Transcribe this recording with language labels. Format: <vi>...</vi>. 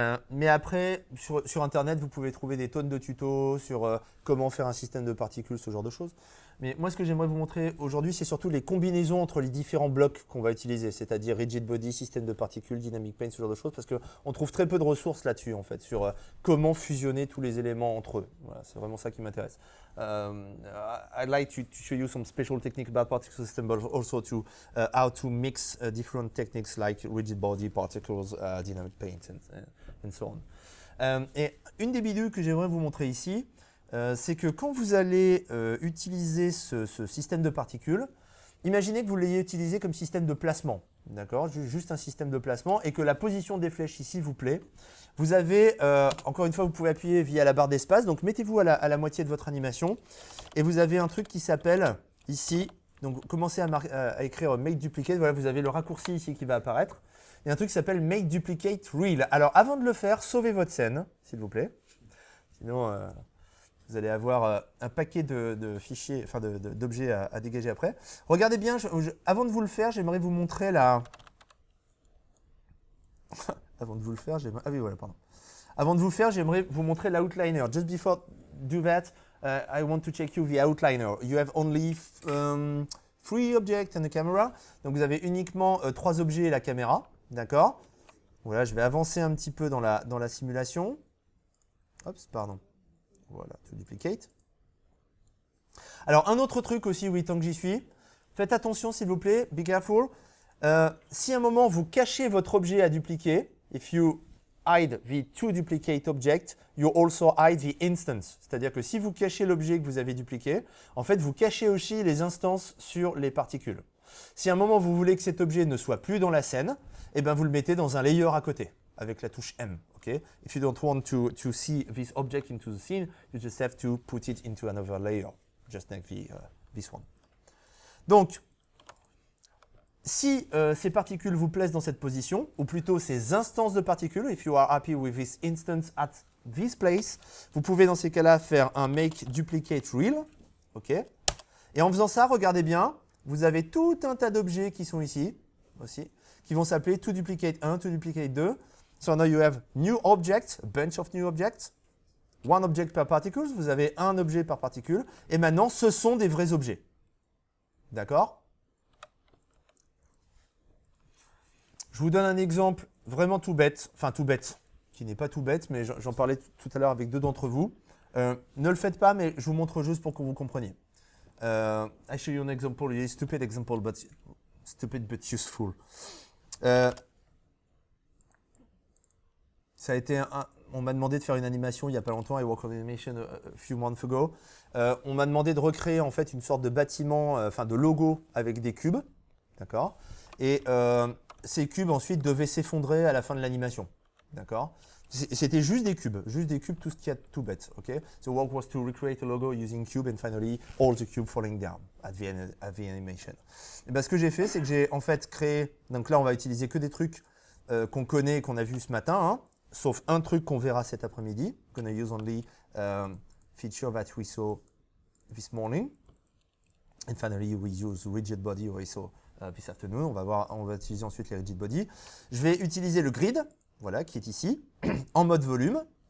<fr>Mais après, sur Internet, vous pouvez trouver des tonnes de tutos sur comment faire un système de particules, ce genre de choses. Mais moi, ce que j'aimerais vous montrer aujourd'hui, c'est surtout les combinaisons entre les différents blocs qu'on va utiliser, c'est-à-dire rigid body, système de particules, dynamic paint, ce genre de choses, parce qu'on trouve très peu de ressources là-dessus, en fait, sur comment fusionner tous les éléments entre eux. Voilà, c'est vraiment ça qui m'intéresse.</fr> <en>I'd like to show you some special techniques about particle system, but also to how to mix different techniques like rigid body, particles, dynamic paint, and so on.</en> <fr>Et une des bidules que j'aimerais vous montrer ici, c'est que quand vous allez utiliser ce système de particules, imaginez que vous l'ayez utilisé comme système de placement, d'accord? Juste un système de placement, et que la position des flèches ici vous plaît. Vous avez, encore une fois, vous pouvez appuyer via la barre d'espace, donc mettez-vous à la moitié de votre animation, et vous avez un truc qui s'appelle ici, donc commencez à écrire Make Duplicate, voilà, vous avez le raccourci ici qui va apparaître. Il y a un truc qui s'appelle Make Duplicate Real. Alors avant de le faire, sauvez votre scène, s'il vous plaît. Sinon, vous allez avoir un paquet de fichiers, enfin d'objets à dégager après. Regardez bien, avant de vous le faire, j'aimerais vous montrer la... Avant de vous le faire, ah oui, voilà, pardon. Avant de vous le faire, j'aimerais vous montrer l'outliner.</fr> <en>Just before do that, I want to check you the outliner. You have only 3 objects and a camera.</en> <fr>Donc vous avez uniquement 3 objets et la caméra. D'accord? Voilà, je vais avancer un petit peu dans la simulation. Hop, pardon. Voilà, to duplicate. Alors, un autre truc aussi, oui, tant que j'y suis. Faites attention, s'il vous plaît.</fr> <en>Be careful.</en> <fr>Si à un moment, vous cachez votre objet à dupliquer,</fr> <en>if you hide the to duplicate object, you also hide the instance.</en> <fr>C'est-à-dire que si vous cachez l'objet que vous avez dupliqué, en fait, vous cachez aussi les instances sur les particules. Si à un moment, vous voulez que cet objet ne soit plus dans la scène, eh ben, vous le mettez dans un layer à côté, avec la touche M.</fr> <en>Okay? If you don't want to see this object into the scene, you just have to put it into another layer, just like this one.</en> <fr>Donc, si ces particules vous plaisent dans cette position, ou plutôt ces instances de particules,</fr> <en>if you are happy with this instance at this place,</en> <fr>vous pouvez dans ces cas-là faire un make duplicate real. Okay? Et en faisant ça, regardez bien, vous avez tout un tas d'objets qui sont ici, aussi, qui vont s'appeler to duplicate 1, to duplicate 2.</fr> <en>So now you have new objects, a bunch of new objects, one object per particles,</en> <fr>vous avez un objet par particule, et maintenant ce sont des vrais objets. D'accord? Je vous donne un exemple vraiment tout bête, enfin tout bête, qui n'est pas tout bête, mais j'en parlais tout à l'heure avec 2 d'entre vous. Ne le faites pas, mais je vous montre juste pour que vous compreniez.</fr> <en>I show you an example, a stupid example, but stupid but useful.</en> <fr>Ça a été on m'a demandé de faire une animation il n'y a pas longtemps,</fr> <en>I worked on animation a few months ago.</en> <fr>On m'a demandé de recréer en fait une sorte de bâtiment, enfin de logo avec des cubes, d'accord? Et ces cubes ensuite devaient s'effondrer à la fin de l'animation, d'accord? C'était juste des cubes, tout ce qu'il y a de tout bête, ok?</fr> <en>The work was to recreate a logo using cube and finally all the cubes falling down at the animation.</en> <fr>Et ben, ce que j'ai fait, c'est que j'ai en fait créé, donc là on va utiliser que des trucs qu'on connaît et qu'on a vu ce matin, hein. sauf un truc qu'on verra cet après-midi.</fr> <en>Gonna use only feature that we saw this morning. And finally, we use rigid body also this afternoon.</en> <fr>On va utiliser ensuite les rigid body. Je vais utiliser le grid, voilà, qui est ici, en mode volume.</fr>